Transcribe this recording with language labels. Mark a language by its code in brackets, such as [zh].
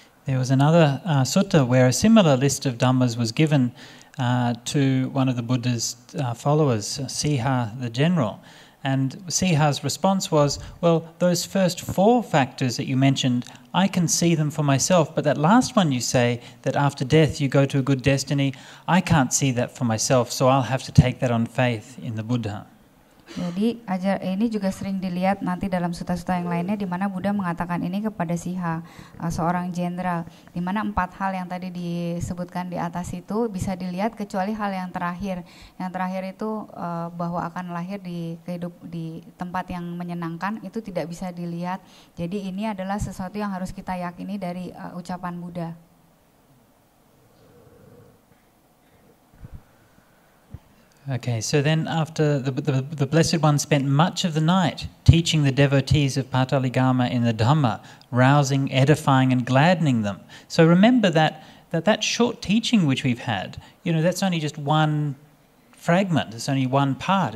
[en] There was another sutta where a similar list of dhammas was given to one of the Buddha's followers, Siha the general. And Siha's response was, well, those first 4 factors that you mentioned, I can see them for myself, but that last one you say, that after death you go to a good destiny, I can't see that for myself, so I'll have to take that on faith in the Buddha. [id] Jadi ini juga sering dilihat nanti dalam sutta-sutta yang lainnya, di mana Buddha mengatakan ini kepada Siha, seorang jenderal, di mana 4 hal yang tadi disebutkan di atas itu bisa dilihat kecuali hal yang terakhir. Yang terakhir itu bahwa akan lahir di tempat yang menyenangkan, itu tidak bisa dilihat. Jadi ini adalah sesuatu yang harus kita yakini dari ucapan Buddha. [en] Okay, so then after the Blessed One spent much of the night teaching the devotees of Pataligama in the Dhamma, rousing, edifying and gladdening them. So remember that short teaching which we've had, that's only just one fragment, it's only one part.